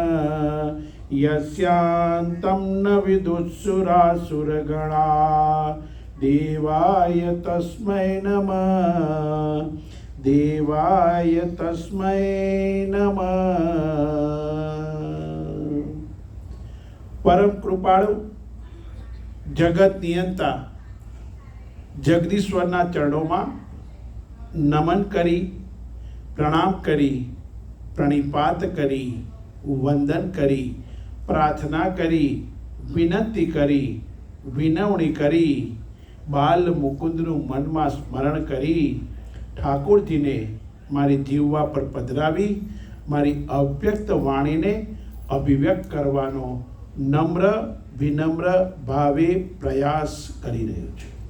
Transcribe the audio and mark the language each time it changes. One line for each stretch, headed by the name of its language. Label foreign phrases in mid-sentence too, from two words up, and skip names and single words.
Sanskrit: यस्यान्तं न विदुःसुरासुरगणा देवाय तस्मै नमः देवाय तस्मै नमः।
Gujarati: પરમ કૃપાળુ જગત નિયંતા जगदीश्वરના ચરણોમાં નમન કરી પ્રણામ કરી પ્રણિપાત કરી વંદન કરી પ્રાર્થના કરી વિનંતી કરી વિનવણી કરી બાલ મુકુંદનું મનમાં સ્મરણ કરી ઠાકોરજીને મારી જીવવા પર પધરાવી મારી અવ્યક્ત વાણીને અભિવ્યક્ત કરવાનો નમ્ર વિનમ્ર ભાવે પ્રયાસ કરી રહ્યો છું।